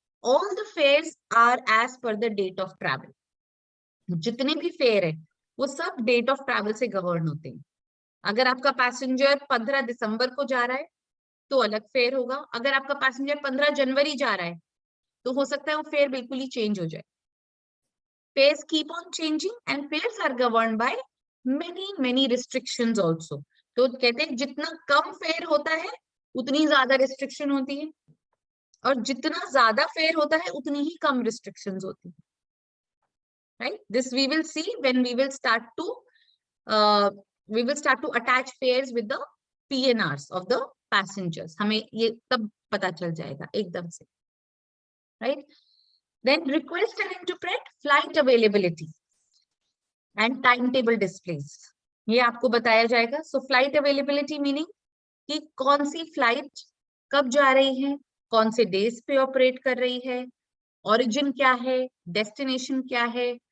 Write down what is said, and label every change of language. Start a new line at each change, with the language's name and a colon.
English: All the fares are as per the date of travel.
Hindi: जितने भी fair है वो सब डेट ऑफ ट्रैवल से गवर्न होते हैं। अगर आपका पैसेंजर 15 दिसंबर को जा रहा है तो अलग फेयर होगा, अगर आपका पैसेंजर 15 जनवरी जा रहा है तो हो सकता है वो फेयर बिल्कुल ही चेंज हो जाए।
English: Fares keep on changing and fares are governed by many restrictions also.
Hindi: तो कहते हैं जितना कम फेयर होता है उतनी ज्यादा रिस्ट्रिक्शन होती है, और जितना ज्यादा फेयर होता है उतनी ही कम रिस्ट्रिक्शंस होती है, right?
English: This we will see when we will start to attach fares with the PNRs of the passengers.
Hindi: हमें ये तब पता चल जाएगा एकदम से, right?
English: Then request and interpret flight availability and timetable displays.
Hindi: ये आपको बताया जाएगा।
English: So flight availability meaning
Hindi: कि कौन सी फ्लाइट कब जा रही है, कौन से डेज पे ऑपरेट कर रही है, ओरिजिन क्या है, डेस्टिनेशन क्या है।